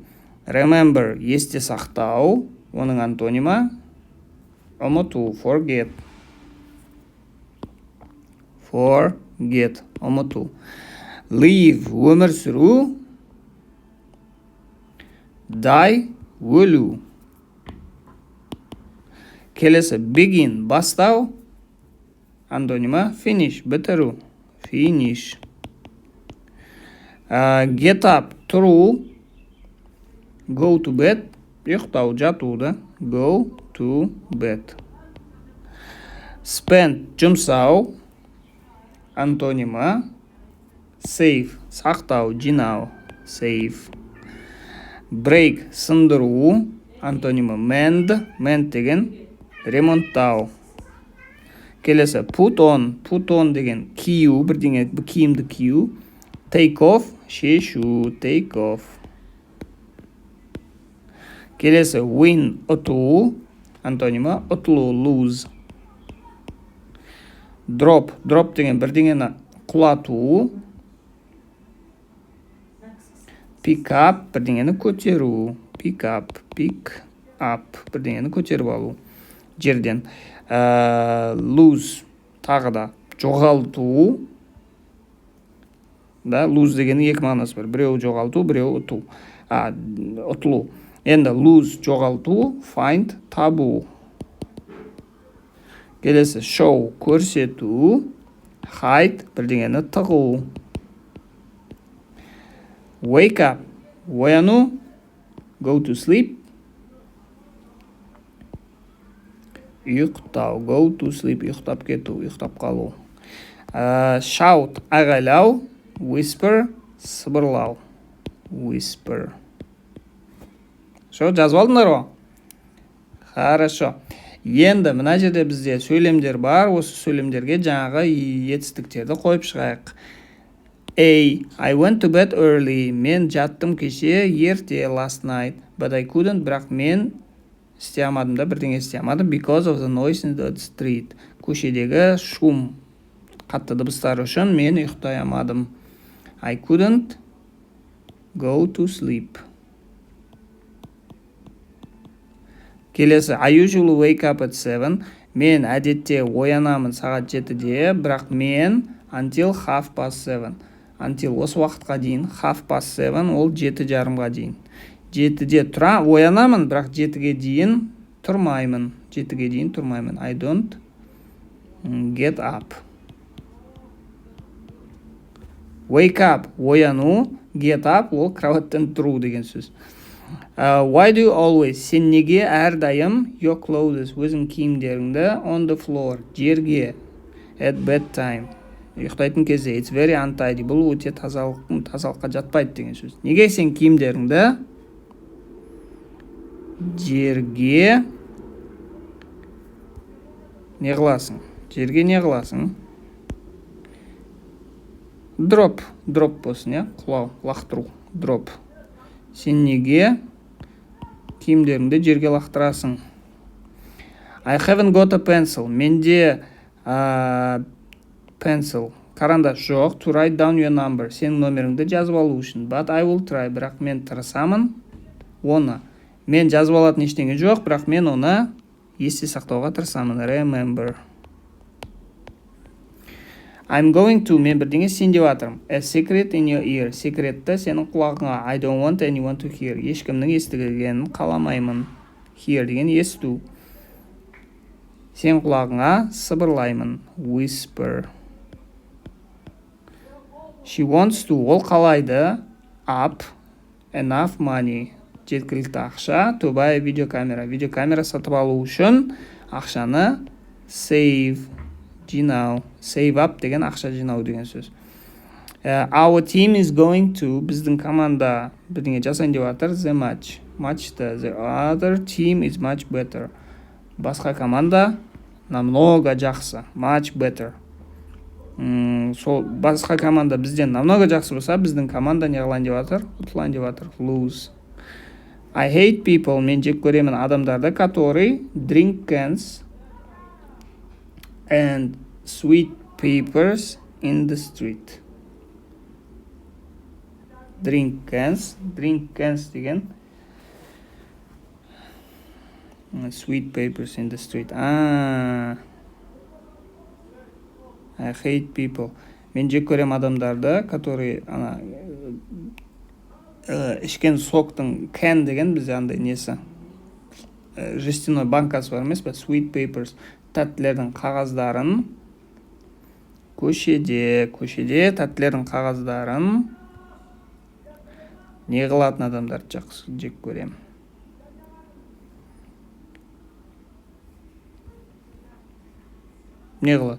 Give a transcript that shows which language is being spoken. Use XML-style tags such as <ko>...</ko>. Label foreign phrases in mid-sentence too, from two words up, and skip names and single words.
<kk>Remember, есте сақтау, оның антонимі ұмыту, forget, ұмыту. Live, өмір сүру. Die, өлу. Келесі begin, бастау, антонимі finish, бітіру, finish.</kk> <en>Get up, тұру. Go to bed,</en> <kk>ұйықтау, жату да,</kk> <en>go to bed.</en> <kk>Spend, жұмсау, антонимі save, сақтау, жинау, save. Break, сындыру, антонимі mend деген ремонттау. Келесі</kk> <en>put on</en> <kk>деген кию, бірдеңе киімді кию.</kk> <en>Take off, шешу, take off.</en> <kk>Келесі win, ұту, антонимі ұтылу, lose. Drop деген бірдеңені құлату.</kk> <en>Pick up,</en> <kk>бірдеңені көтеру.</kk> <en>Pick up,</en> <kk>бірдеңені көтеріп алу. Жерден. Lose, тағы да жоғалту. Lose дегенің екі мағынасы бар. Біреу жоғалту, біреу ұту. Ұтылу. Енді lose, жоғалту, find, табу. Келесі show, көрсету. Hide, бірдеңені тығу.</kk> <en>Wake up, ояну. Go to sleep, ұйықтау. Go to sleep,</en> <kk>ұйықтап кету, ұйықтап қалу. Shout, айғайлау.</kk> <en>Whisper, сыбырлау. Whisper.</en> <kk>Жазып алдыңдар ғой? Хорошо. Енді мына жерде бізде сөйлемдер бар. Осы сөйлемдерге жаңағы етістіктерді қойып шығайық.</kk> <en>I went to bed early.</en> <kk>Мен жаттым кеше ерте,</kk> <en>last night. But I couldn't,</en> <kk>бірақ мен істей алмадым да, бірдеңе істей алмадым.</kk> <en>Because of the noise in the street.</en> <kk>Көшедегі шум, қатты дыбыстар үшін мен ұйықтай алмадым.</kk> <en>I couldn't go to sleep. Келесі, I usually wake up at 7.</en> <kk>Мен әдетте оянамын сағат 7-де, бірақ мен until 7:30. Until осы уақытқа дейін 7:30, ол 7:30-ға дейін. 7-де оянамын, бірақ 7-ге дейін тұрмаймын.</kk> <en>I don't get up. Wake up, ояну. Get up,</en> <kk>ол кроваттан тұру деген сөз.</kk> <en>Why do you always,</en> <kk>сен неге әрдайым</kk> <en>your clothes,</en> <kk>өзің киімдеріңді</kk> <en>on the floor,</en> <kk>жерге,</kk> <en>at bedtime,</en> <kk>ұйықтайтын кезде,</kk> <en>it's very untidy,</en> <kk>бұл өте тазалыққа жатпайды деген сөз. Неге сен киімдеріңді жерге не қыласың? Жерге не қыласың? Drop болсын, құлау, лақтыру, drop. Сен неге киімдеріңді жерге лақтырасың?</kk> <en>I haven't got a pencil.</en> <kk>Менде pencil, карандаш жоқ.</kk> <en>To write down your number.</en> <kk>Сенің номеріңді жазып алу үшін.</kk> <en>But I will try.</en> <kk>Бірақ мен тырысамын оны. Мен жазып алатын ештеңе жоқ, бірақ мен оны есте сақтауға тырысамын.</kk> <en>Remember. I'm going to,</en> <kk>мен бірдеңе сен деп атырым.</kk> <en>A secret in your ear.</en> <kk>Секретті сенің құлағыңа.</kk> <en>I don't want anyone to hear.</en> <kk>Ешкімнің естігенін қаламаймын. Hear деген есту. Сен құлағыңа сыбырлаймын.</kk> <en>Whisper. She wants to,</en> <kk>ол қалайды.</kk> <en>Up, enough money.</en> <kk>Жеткілікті ақша.</kk> <en>To buy</en> <kk>видеокамера. Видеокамера сатып алу үшін ақшаны save. Жинау.</kk> <en>Save up</en> <kk>деген ақша жинау деген сөз.</kk> <en>Our team is going to,</en> <kk>біздің команда бірдеңе жасайын деп жатыр.</kk> <en>The match. Матчта. The other team is much better.</en> <kk>Басқа команда намного жақсы.</kk> <en>Much better.</en> <kk>Сол басқа команда бізден намного жақсы болса, біздің команда не қылайын деп жатыр? Ұтылайын деп жатыр.</kk> <en>Lose. I hate people.</en> <kk>Мен жек көремін адамдарды,</kk> <en>которые drink cans and sweet papers in the street. Drink cans деген sweet papers in the street. I hate people.</en> <kk>Мен жек көрем адамдарды, которые ішкен соктың can деген бізде андай несі. Жестяной банкасы бар емес пе?</kk> <en>Sweet papers.</en> <kk>Тәттілердің қағаздарын көшеде тәттілердің қағаздарын не қылатын адамдарды жақсы жек көрем. Не қылады?</kk>